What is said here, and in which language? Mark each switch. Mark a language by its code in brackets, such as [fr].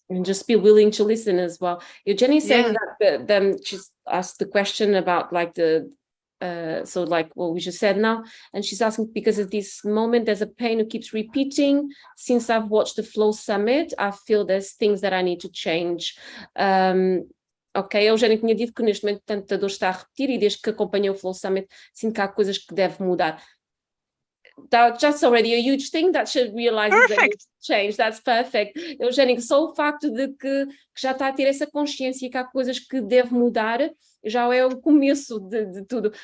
[en] And just be willing to listen as well. Jenny's saying that she's asked the question about like so like what we just said now, and she's asking because at this moment there's a pain who keeps repeating. Since I've watched the Flow Summit, I feel there's things that I need to change. [pt] Ok, a Eugénia tinha dito que neste momento tanto a dor está a repetir, e desde que acompanhei o Flow Summit sinto que há coisas que devem mudar. [en] That's already a huge thing that she realizes that needs to change. That's perfect. [pt] Eugénia, só o facto de que já está a ter essa consciência que há coisas que deve mudar, já é o começo de tudo.